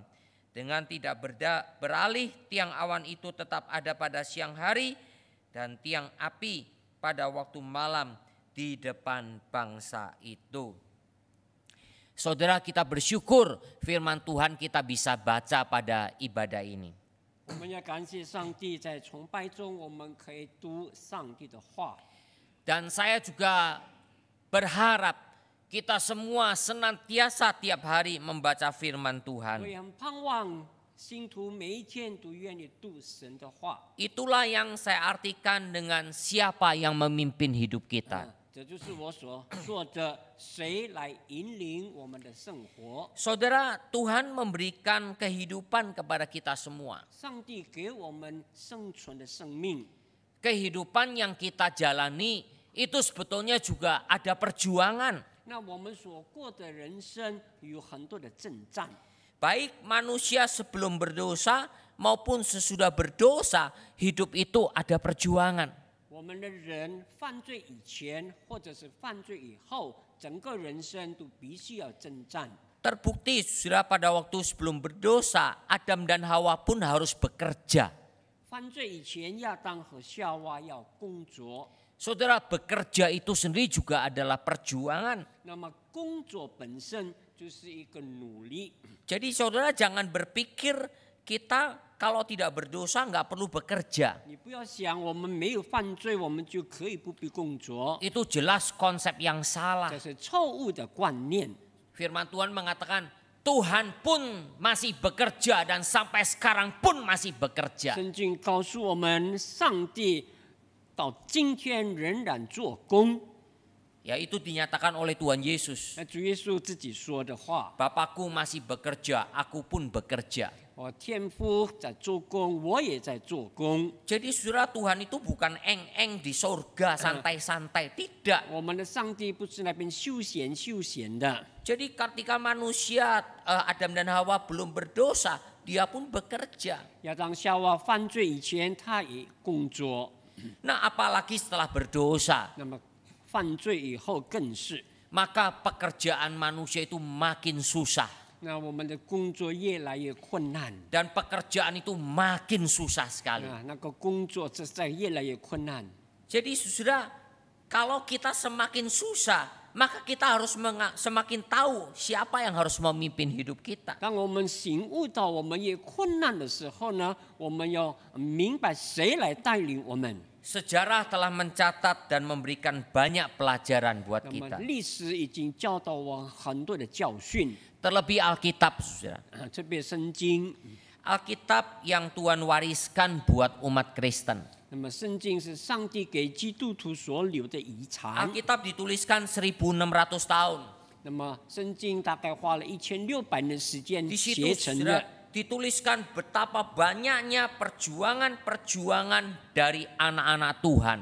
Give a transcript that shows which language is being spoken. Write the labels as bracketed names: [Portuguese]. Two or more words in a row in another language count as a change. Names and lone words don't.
[Indonesian] Dengan tidak beralih, tiang awan itu tetap ada pada siang hari dan tiang api pada waktu malam di depan bangsa itu. Saudara, kita bersyukur firman Tuhan kita bisa baca pada ibadah ini. [Chinese] 我们要感谢上帝，在崇拜中我们可以读上帝的话。 [Indonesian] Dan saya juga berharap kita semua senantiasa tiap hari membaca firman [Chinese] 我 [Indonesian] Tuhan. [Chinese] 也很盼望信徒每一天都愿意读神的话。 [Indonesian] Itulah yang saya artikan dengan siapa yang memimpin hidup kita. [Chinese] 这就是我所说的，谁来引领我们的生活？ [Indonesian] Saudara, Tuhan memberikan kehidupan kepada kita semua. [Chinese] 上帝给我们生存的生命， [Indonesian] Kehidupan yang kita jalani itu sebetulnya juga ada perjuangan. [Chinese] 那我们所过的人生有很多的征战。 [Indonesian] Baik manusia sebelum berdosa maupun sesudah berdosa, hidup itu ada perjuangan. [Chinese] 我们的人犯罪以前或者是犯罪以后，整个人生都必须要征战。 [Indonesian] Terbukti sudah pada waktu sebelum berdosa, Adam dan Hawa pun harus bekerja. [Chinese] 犯罪以前，亚当和夏娃要工作， [Indonesian] Saudara, bekerja itu sendiri juga adalah perjuangan. [Chinese] 那么工作本身就是一个努力。 [Indonesian] Jadi saudara jangan berpikir kita kalau tidak berdosa nggak perlu bekerja. [Chinese] 你不要想我们没有犯罪，我们就可以不必工作， [Indonesian] Itu jelas konsep yang salah. [Chinese] 这是错误的观念。 [Indonesian] Firman Tuhan mengatakan Tuhan pun masih bekerja dan sampai sekarang pun masih bekerja. [Chinese] 圣经告诉我们，上帝到今天仍然做工。 [Indonesian] Yaitu dinyatakan oleh Tuhan Yesus. [Chinese] 那主耶稣自己说的话， [Indonesian] Bapakku masih bekerja, aku pun bekerja. [Chinese] 我天父在做工，我也在做工。 [Indonesian] Jadi saudara, Tuhan itu bukan eng-eng di surga santai-santai. Tidak. [Chinese] 我们的上帝不是那边休闲的。 [Indonesian] Jadi ketika manusia Adam dan Hawa belum berdosa, dia pun bekerja. [Chinese] 亚当夏娃犯罪以前，他也工作； [Indonesian] Nah apalagi setelah berdosa, [Chinese] 那么犯罪以后更是。 [Indonesian] maka pekerjaan manusia itu makin susah. [Chinese] 那我们的工作越来越困难， [Indonesian] Dan pekerjaan itu makin susah sekali. [Chinese] 那个工作实在越来越困难。 [Indonesian] Jadi saudara, kalau kita semakin susah, maka kita harus semakin tahu siapa yang harus memimpin hidup kita. [Chinese] 当我们醒悟到我们越困难的时候呢，我们要明白谁来带领我们。 [Indonesian] Sejarah telah mencatat dan memberikan banyak pelajaran buat [Chinese] 那么 [Indonesian] kita. [Chinese] 历史已经教导我很多的教训。 [Indonesian] Terlebih Alkitab, saudara. [Chinese] 这篇圣经， [Indonesian] Alkitab yang Tuhan wariskan buat umat Kristen. [Chinese] 那么圣经是上帝给基督徒所留的遗产。 [Indonesian] Alkitab dituliskan 1600 tahun. [Chinese] 那么圣经大概花了1600年的时间 [Indonesian] Di situ [Chinese] 写成 [Indonesian] saudara, [Chinese] 的。 [Indonesian] dituliskan betapa banyaknya perjuangan-perjuangan dari anak-anak Tuhan.